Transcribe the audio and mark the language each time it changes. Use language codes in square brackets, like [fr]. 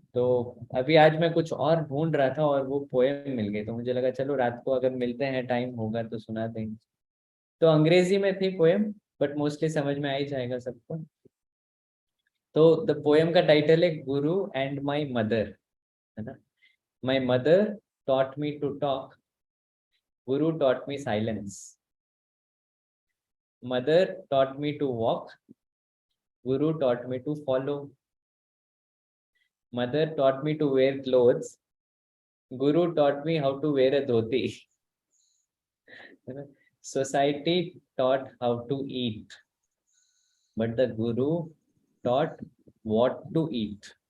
[hi] तो अभी आज मैं कुछ और ढूंढ रहा था और वो पोएम मिल गई, तो मुझे लगा चलो रात को अगर मिलते हैं, टाइम होगा तो सुना देंगे। तो अंग्रेजी में थी पोएम, बट मोस्टली समझ में आ ही जाएगा सबको। तो द पोएम का टाइटल है गुरु एंड माई मदर, है ना। [en] My mother taught me to talk, guru taught me silence. Mother taught me to walk, guru taught me to follow. Mother taught me to wear clothes, guru taught me how to wear a dhoti. Society taught how to eat, but the guru taught what to eat.